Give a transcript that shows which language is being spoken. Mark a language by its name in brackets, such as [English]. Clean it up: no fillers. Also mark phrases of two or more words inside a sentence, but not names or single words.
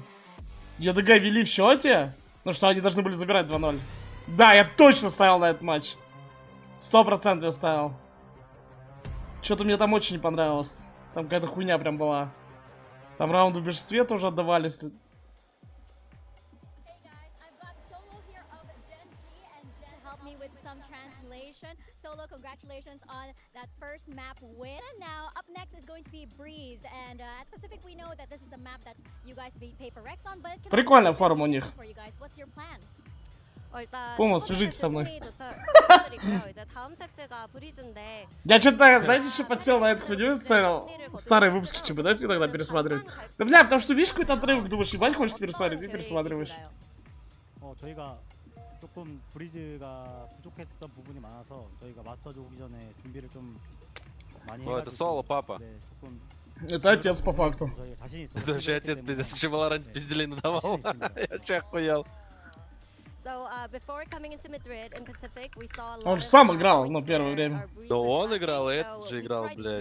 [Russian] ЕДГ вели в счете, ну что они должны были забирать 2-0. Да, я точно ставил на этот матч. 100% я ставил. Что-то мне там очень не понравилось. Там какая-то хуйня прям была. Там раунды в большинстве тоже отдавались. [English] Solo, congratulations on that first map win. And now up next is going to be Breeze. And at Pacific, we know that this is a map that you guys beat PaperX on. But [Russian] прикольная форма у них. [English] What's your plan? [Russian] Пума, свяжитесь со мной. Я что-то, знаете, что подсел на эту хуйню, ставил старые выпуски ЧБ, дайте иногда пересматривать. Да бля, потому что видишь какой-то отрывок, думаешь, ебать, хочешь пересматривать, и пересматриваешь. [Korean] 조금 브리즈가 부족했던 부분이 많아서 저희가 마스터즈 오기 전에 준비를 좀 많이 해가지고. [Russian] Это соло, папа. Это отец по факту. Это вообще отец, пиздец, еще Valorant пизделей надавал. Я че охуел. Он же сам играл, ну, первое время. Да он играл, и этот же играл, блядь.